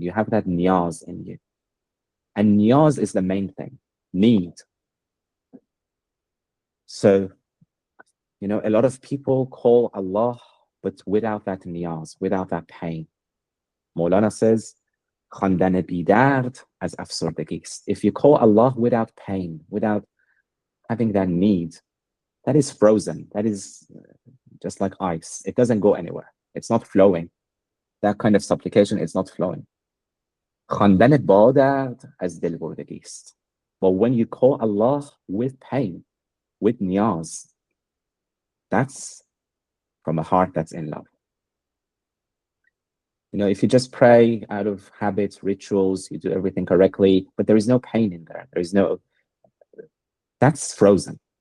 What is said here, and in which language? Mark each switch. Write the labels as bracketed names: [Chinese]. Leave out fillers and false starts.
[English] You have that niyaz in you. And niyaz is the main thing, need. So, a lot of people call Allah, but without that niyaz, without that pain. Maulana says, [Persian] خواندن بی درد از افسردگی است. [English] If you call Allah without pain, without having that need, that is frozen. That is just like ice. It doesn't go anywhere. It's not flowing. That kind of supplication is not flowing. [Persian] خواندن با درد از دلبردگی است. [English] But when you call Allah with pain, with niyaz, that's from a heart that's in love. If you just pray out of habits, rituals, you do everything correctly, but there is no pain in there. That's frozen.